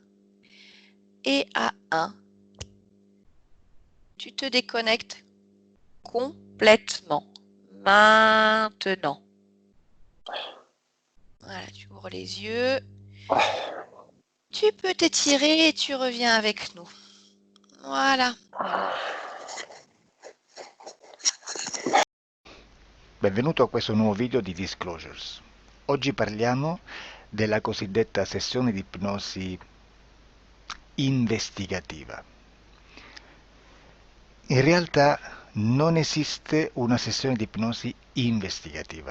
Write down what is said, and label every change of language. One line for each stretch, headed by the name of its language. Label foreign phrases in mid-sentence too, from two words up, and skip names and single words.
French: Et à 1, tu te déconnectes complètement. Maintenant. Voilà, tu ouvres les yeux. Tu peux t'étirer et tu reviens avec nous. Voilà.
Italian: Benvenuto a questo nuovo video di Disclosures. Oggi parliamo della cosiddetta sessione di ipnosi investigativa. In realtà non esiste una sessione di ipnosi investigativa.